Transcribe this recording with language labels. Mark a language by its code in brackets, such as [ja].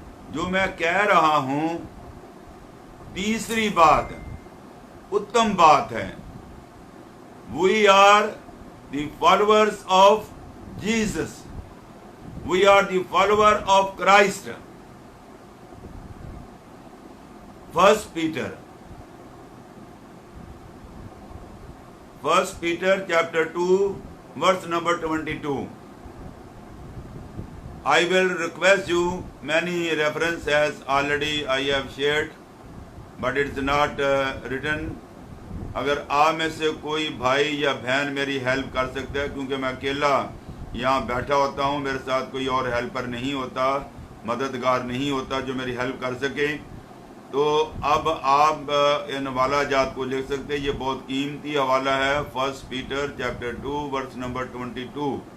[hi] जो मैं कह रहा हूं, तीसरी बात, उत्तम बात है, [en] We are the followers of Jesus, we are the follower of Christ. First Peter chapter 2 verse number 22. I will request you, many reference as already I have shared, but it's not written. [hi] अगर आप में से कोई भाई या बहन मेरी help कर सकते हैं, क्योंकि मैं अकेला यहाँ बैठा होता हूँ, मेरे साथ कोई और हेल्पर नहीं होता, मददगार नहीं होता जो मेरी हेल्प कर सके, तो अब आप इन हवाला जात को लिख सकते हैं। ये बहुत कीमती हवाला है, first Peter chapter 2 verse number 22।